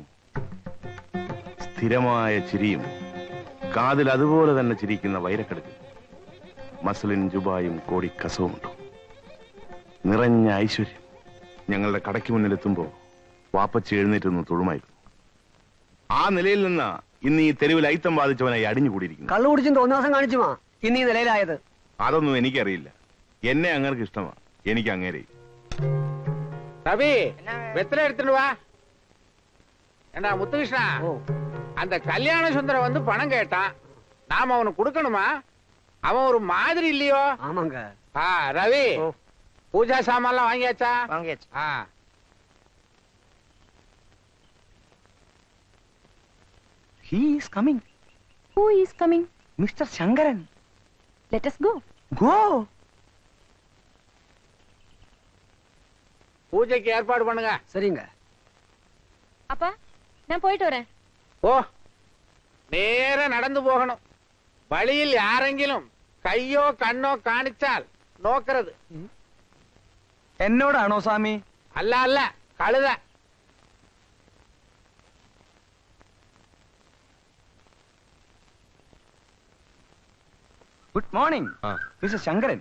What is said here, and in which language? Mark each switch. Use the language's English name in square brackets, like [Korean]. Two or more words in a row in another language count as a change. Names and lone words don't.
[Malayalam] സ്ഥിരമായ ചിരിയും കാതിൽ അതുപോലെ തന്നെ ചിരിക്കുന്ന വൈരക്കെടുക്ക്, മസ്ലിൻ ജുബായും കോടി കസവുമുണ്ട്, നിറഞ്ഞ ഐശ്വര്യം. ഞങ്ങളുടെ കടയ്ക്ക് മുന്നിലെത്തുമ്പോ വാപ്പച്ചി എഴുന്നേറ്റ് നിന്ന് തൊഴുമായിരുന്നു. ആ നിലയിൽ നിന്ന് ഇന്ന് ഈ തെരുവിൽ ഐത്തം ബാധിച്ചവനായി അടിഞ്ഞുകൂടിയിരിക്കുന്നു. കള്ളു കുടിച്ചും തോന്നിവാസം കാണിച്ചുമാ ഇന്ന് ഈ നിലയിലായത്. അതൊന്നും എനിക്കറിയില്ല. എന്നെ അങ്ങേർക്ക് ഇഷ്ടമാ, എനിക്ക് അങ്ങേരെ. [Tamil] ரவி வெத்தலை எடுத்துட்டு வா. ஏண்டா முத்துகிருஷ்ணா, அந்த கல்யாண சுந்தரம் வந்து பணம் கேட்டான், நாம அவனுக்கு கொடுக்கணுமா? அவன் ஒரு மாதிரி இல்லையோ? ஆமாங்க. ரவி, பூஜா சாமான்லாம் வாங்கியாச்சா? வாங்கியாச்சு. [English] He is coming. Who is coming? Mr. Shankaran. Let us go. Go. [Tamil] பூஜைக்கு ஏற்பாடு பண்ணுங்க. சரிங்க. அப்பா நான் போயிட்டு வரேன். ஓ, நேர நடந்து போகணும். [Malayalam] வழியில் யாரெങ്കിലും കയ്യോ കണ്ണോ കാണിച്ചാൽ നോക്കരുത്. എന്നോടാണോ സ്വാമി? അല്ല അല്ല, കഴുത. [English] Good morning Mister ശങ്കരൻ.